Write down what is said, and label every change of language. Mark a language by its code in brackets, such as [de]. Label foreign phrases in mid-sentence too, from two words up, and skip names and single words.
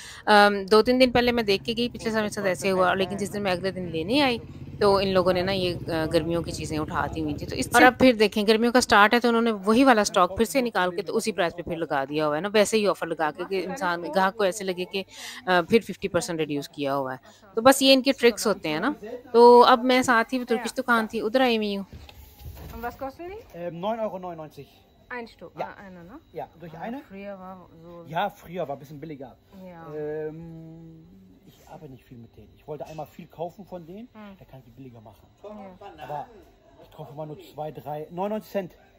[hi] 2-3 दिन पहले मैं देख के गई, पिछले साल मेरे साथ ऐसे हुआ, लेकिन जिस दिन मैं अगले दिन लेने आई, तो इन लोगों ने ना ये गर्मियों की चीज़ें उठा दी हुई थी। तो इससे और अब फिर देखें गर्मियों का स्टार्ट है, तो उन्होंने वही वाला स्टॉक फिर से निकाल के तो उसी प्राइस पे फिर लगा दिया हुआ है ना, वैसे ही ऑफ़र लगा के कि इंसान ग्राहक को ऐसे लगे कि फिर 50% रिड्यूस किया हुआ है। तो बस ये इनके ट्रिक्स होते हैं ना। तो अब मैं साथ ही तुर्किश दुकान थी, उधर आई हुई हूँ। [de] Und was kostet die? 9,99 €. Ein Stück, Ja. eine, ne? Ja, durch eine? Früher war so. Ja, früher war ein bisschen billiger. Ja. Ich arbeite nicht viel mit denen. Ich wollte einmal viel kaufen von denen, da kann ich die billiger machen. Ja. Aber ich kaufe immer nur 2, 3, 99 Cent.